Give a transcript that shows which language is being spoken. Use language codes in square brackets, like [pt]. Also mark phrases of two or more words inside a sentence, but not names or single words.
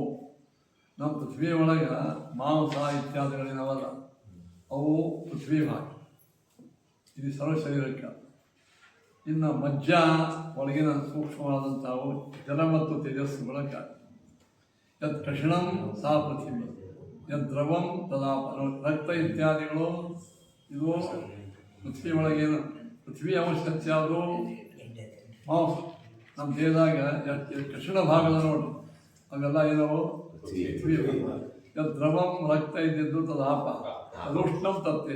[kn] ನಮ್ಮ ಪೃಥ್ವಿ ಒಳಗೆ ಮಾಂಸ ಇತ್ಯಾದಿಗಳಿನವಲ್ಲ, ಅವು ಪೃಥ್ವಿ ಭಾಗ. ಇದು ಸರ್ವ ಶರೀರಕ್ಕೆ. ಇನ್ನು ಮಜ್ಜ ಒಳಗಿನ ಸೂಕ್ಷ್ಮವಾದಂಥವು ಜಲ ಮತ್ತು ತೇಜಸ್ಸುಗಳಕ್ಕೆ. [sa] ಯತ್ ಕಷಿಣಂ ಸಾ ಪೃಥಿವಿ, ಯತ್ ದ್ರವಂ ತದಾಪ. [kn] ರಕ್ತ ಇತ್ಯಾದಿಗಳು ಇದು ಪೃಥ್ವಿ ಒಳಗೇನು ಪೃಥ್ವಿ ಅಂಶ ಯಾವುದು? ಮಾಂಸ. ನಮ್ಮ ದೇಹದಾಗ ಕಷಿಣ ಭಾಗದ ನೋಡಿ ಅವೆಲ್ಲ ಏನವು? ಪೃಥ್ವಿ. [sa] ಯತ್ ದ್ರವಂ [kn] ರಕ್ತ ಇದ್ದಿದ್ದು ತದಾಪ, ಅದು [sa] ಉಷ್ಣಂ ತತ್ತೇಜ.